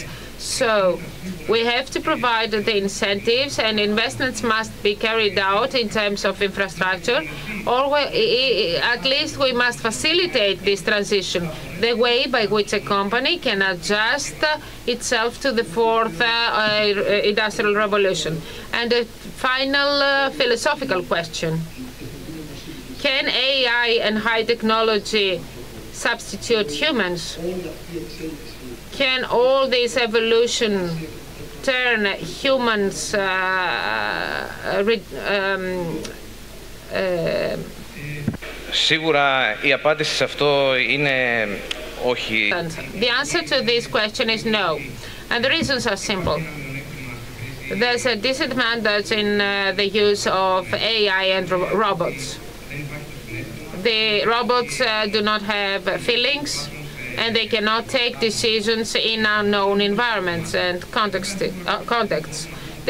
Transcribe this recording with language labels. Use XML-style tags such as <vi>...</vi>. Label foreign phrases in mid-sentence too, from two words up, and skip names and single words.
<en>So we have to provide the incentives, and investments must be carried out in terms of infrastructure, or at least we must facilitate this transition, the way by which a company can adjust itself to the fourth industrial revolution. And a final philosophical question. Can AI and high technology substitute humans? Can all this evolution turn humans</en> <el>Σίγουρα η απάντηση σε αυτό είναι όχι.</el> <en>The answer to this question is no. And the reasons are simple. There's a disadvantage in the use of AI and robots. The robots do not have feelings, and they cannot take decisions in unknown environments and contexts.</en>